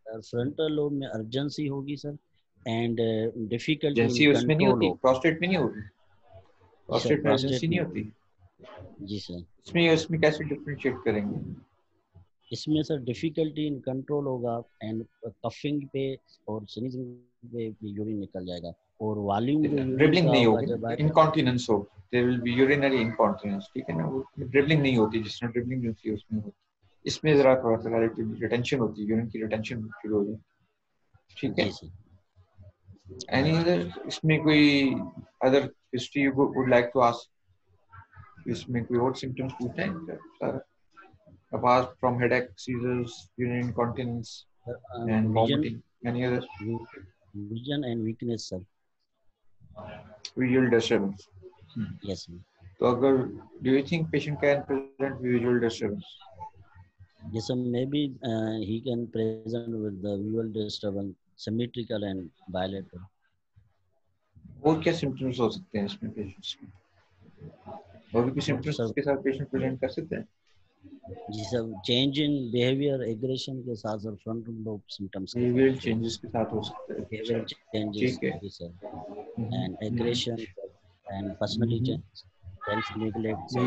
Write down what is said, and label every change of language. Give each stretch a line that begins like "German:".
Hindi: frontal lobe में urgency होगी sir,
English: and difficulty
Hindi: in उसमें नहीं होती, prostate में नहीं होती, prostate में urgency नहीं होती. जी सर. इसमें कैसे differentiate करेंगे? इसमें सर डिफिकल्टी इन कंट्रोल होगा, एंड कफिंग पे और स्नीजिंग पे यूरिन निकल जाएगा, और वॉल्यूम ड्रिबलिंग नहीं होगी, इनकॉन्टिनेंस हो,
English: there will be urinary incontinence,
Hindi: ठीक है ना. वो ड्रिबलिंग नहीं होती जिसमें ड्रिबलिंग होती है उसमें होती. इसमें जरा थोड़ा सा रिटेंशन होती है, यूरिन की रिटेंशन शुरू हो जाए, ठीक है.
English: any other
Hindi: इसमें कोई
English: Other history you would like to ask?
Hindi: इसमें कोई और सिम्टम्स पूछना है sir?
English: Apart from headache, seizures, urinary incontinence, and vomiting, any other? Vision and weakness, sir. Visual disturbance. Yes, sir. So, do you think patient can present visual disturbance? Yes, sir. Maybe he can present with the visual disturbance, symmetrical and bilateral.
Hindi: और क्या symptoms हो सकते हैं इसमें patients में? और भी कुछ symptoms के साथ patient present कर सकते हैं? जी sir,
English: change in behaviour,
Hindi: aggression के साथ sir frontal lobe symptoms, behaviour changes के साथ हो सकते हैं.
English: behaviour changes,
Hindi: ji sir,
English: And aggression and personality change, self neglect.